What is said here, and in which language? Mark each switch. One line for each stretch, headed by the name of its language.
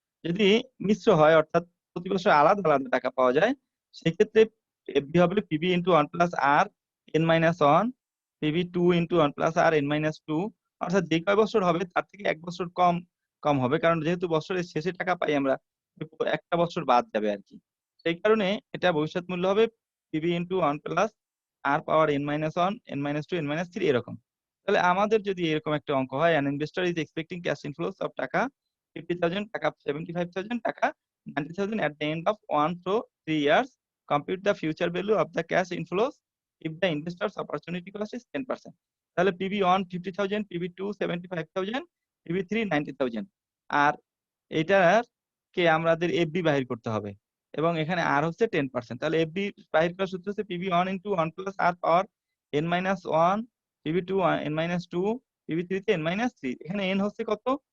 Bangla: যদি মিশ্র হয়, অর্থাৎ প্রতি বছর আলাদা আলাদা টাকা পাওয়া যায়, সেক্ষেত্রে এফবি হবে পিবি ইন্টু 1 প্লাস আর N minus 1, PB 2 into 1 plus আর এন মাইনাস 2। অর্থাৎ যে কয় বছর হবে তার থেকে 1 বছর কম কম হবে, কারণ যেহেতু বছরের শেষে টাকা পাই আমরা, একটা বছর বাদ যাবে আর কি। সেই কারণে এটা ভবিষ্যৎ মূল্য হবে পিবি ইন্টু 1 প্লাস আর পাওয়ার N minus 1, N minus 2, N minus 3 এরকম। তাহলে আমাদের যদি এরকম একটা অঙ্ক হয়,
English: an investor is expecting cash inflows of taka 50,000, taka 75,000, taka 90,000 at the end of 1 to 3 years, compute the future value of the cash inflows if the investor's opportunity cost is 10%।
Bangla: তাহলে PB1 50,000, PB2 75,000, PB3 90,000। আর এটার কে আমাদের এফবি বাহির করতে হবে এবং এখানে আর হচ্ছে 10%। তাহলে এফবি বাহির করার সূত্র হচ্ছে PB1 ইন্টু 1 প্লাস আর পাওয়ার n minus 1, PB2 n minus 2, PB3 তে n মাইনাস 3। এখানে n হচ্ছে কত?